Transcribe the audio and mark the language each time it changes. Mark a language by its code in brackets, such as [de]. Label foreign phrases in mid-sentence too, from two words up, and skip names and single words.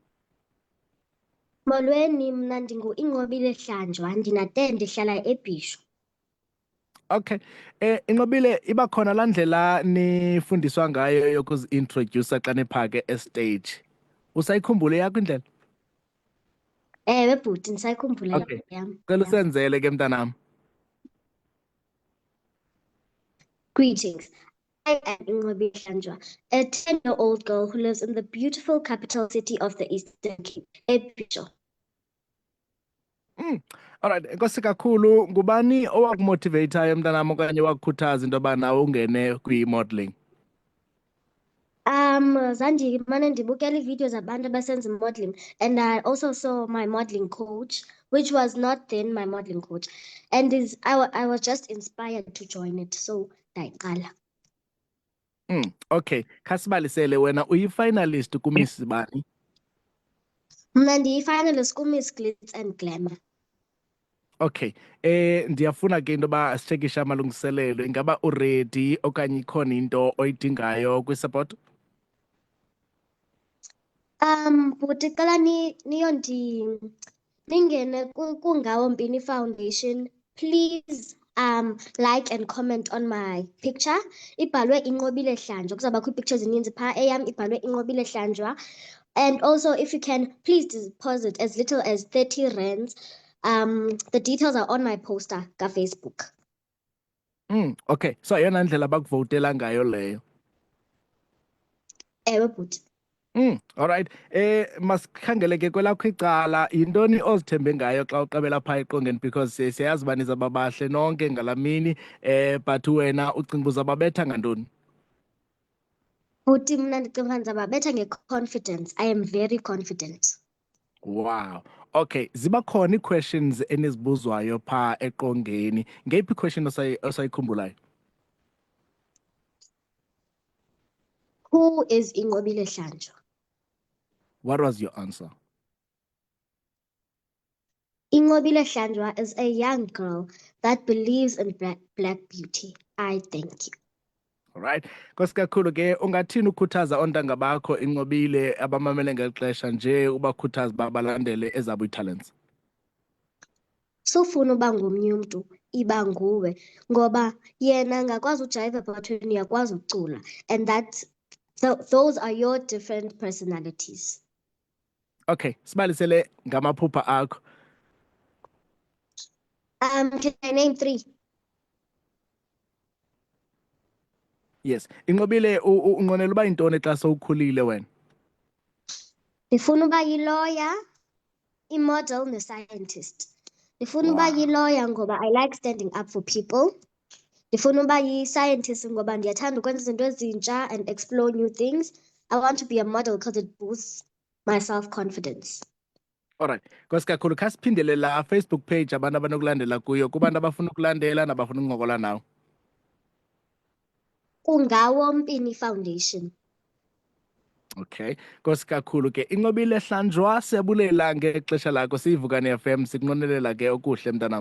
[xh] Molweni, mna ndingu-Inqobile Hlanjwa, ndina-10, ndihlala eBhisho. Okay. Inqobile, iba khona laa ndlela nifundiswa ngayo yokuzi-introducer xa niphake estage. Usayikhumbule yakho indlela? Ewe bhuti, ndisayikhumbula Okay. yam. Cela usenzele ke mntanam. [en] Greetings. I am Inqobile Hlanjwa, a 10-year-old girl who lives in the beautiful capital city of the Eastern Cape, eBhisho. [xh] Alright, enkosi kakhulu. Ngubani owakumotivateayo mntanam okanye wakukhuthaza into yoba nawe ungene kwi-modeling? Zandimane ndibukela iividiyo zabantu abasenza modeling, [en] and I also saw my modeling coach, which was not then my modeling coach, and I was just inspired to join it, so ndayiqala. [xh] Okay, khasibalisele wena uyi-finalist kuMiss bani? Mna ndiyi-finalist kuMiss Glitz and Glamour. Okay, ndiyafuna ke into yoba sitshekishe amalungiselelo. Ingaba uready okanye ikhona into oyidingayo kwi-support? Bhuti cela ningene [en] kuNgawo Mpini Foundation, please like and comment on my picture. [xh] Ibhalwe Inqobile Hlanjwa, kuzawubakho ii-pictures ezininzi phaa, eyam ibhalwe Inqobile Hlanjwa. [en] And also, if you can, please deposit as little as 30 rands. The details are on my poster kaFacebook. [xh] Okay, so yeyona ndlela bakuvotela ngayo leyo. Ewe bhuti. Alright, masikhangele ke kwelakho icala, yintoni ozithembe ngayo xa uqabela phaa eqongeni, because siyayazi uba nizaba bahle nonke ngalaa mini, but wena ucinga uzababetha ngantoni? Bhuti, mna ndicinga uba ndizababetha nge-confidence. [en] I am very confident. Wow. [xh] Okay, ziba khona ii-questions enizibuzwayo phaa eqongeni. Ngeyiphi i-question osayikhumbulayo? [en] Who is Inqobile Hlanjwa? What was your answer? Inqobile Hlanjwa is a young girl that believes in black beauty. I thank you. [xh] Alright, nkosi kakhulu ke ungathini ukhuthaza ontanga bakho Inqobile abamamele ngeli xesha nje ubakhuthaza uba balandele ezabo ii-talents? Sufuna uba ngomnye umntu, iba nguwe, ngoba yena angakwazi ujayiva ebhathweni, uyakwazi ucula, [en] and those are your different personalities. [xh] Okay, sibalisele ngamaphupha akho. [en] Can I name 3? [xh] Yes, Inqobile unqwenela uba yintoni xa sowukhulile wena? Ndifuna uba yi-lawyer, i-model ne-scientist. Ndifuna uba yi-lawyer ngoba [en] I like standing up for people. [xh] Ndifuna uba yi-scientist ngoba ndiyathanda ukwenza izinto ezintsha [en] and explore new things. I want to be a model because it boosts my self-confidence. [xh] Alright, nkosi kakhulu, khasiphindele la Facebook page abantu abanokulandela kuyo, kubantu abafuna ukulandela nabafuna ukuncokola nawe. kuNgawo Mpini Foundation. Okay, nkosi kakhulu ke Inqobile Hlanjwa, siyabulela ngexesha lakho, siyiVukani FM, sikunqwenelela ke okuhle mntanam.